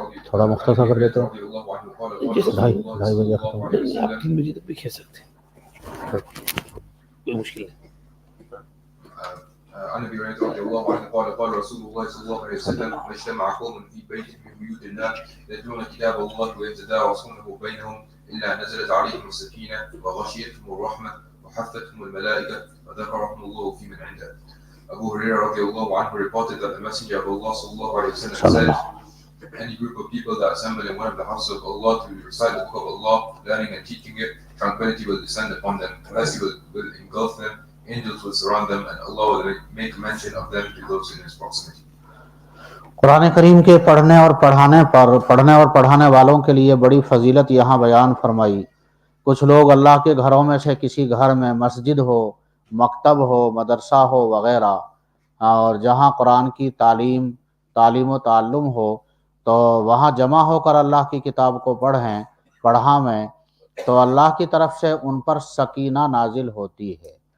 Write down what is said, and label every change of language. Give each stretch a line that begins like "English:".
Urdu: تھوڑا مختصر کر دیتے ہو 2:30 بجے ختم ہو 3 بجے تک بھی کہہ سکتے ہیں, کوئی مشکل نہیں.
Arabic: عن ابي هريره رضي الله عنه قال قال رسول الله صلى الله عليه وسلم ما اجتمع قوم في بيت من بيوت الله يتلون كتاب الله ويتدارسونه بينهم الا نزلت عليهم السكينه وغشيتهم الرحمه وحفتهم الملائكه وذكرهم الله في من عنده.
English: Abu Hurairah radiallahu anhu reported that the Messenger of Allah sallallahu alayhi wa sallam said, any group of people that assemble in one of the houses of Allah to recite the book of Allah, learning and teaching it, tranquility will descend upon them, mercy will engulf them, angels will surround them, and Allah will make mention of them to those in His proximity.
Urdu: قرآن کریم کے پڑھنے اور پڑھانے والوں کے لیے بڑی فضیلت یہاں بیان فرمائی. کچھ لوگ اللہ کے گھروں میں سے کسی گھر میں مسجد ہو, مکتب ہو, مدرسہ ہو وغیرہ, اور جہاں قرآن کی تعلیم و تعلم ہو, تو وہاں جمع ہو کر اللہ کی کتاب کو پڑھائیں تو اللہ کی طرف سے ان پر سکینہ نازل ہوتی ہے.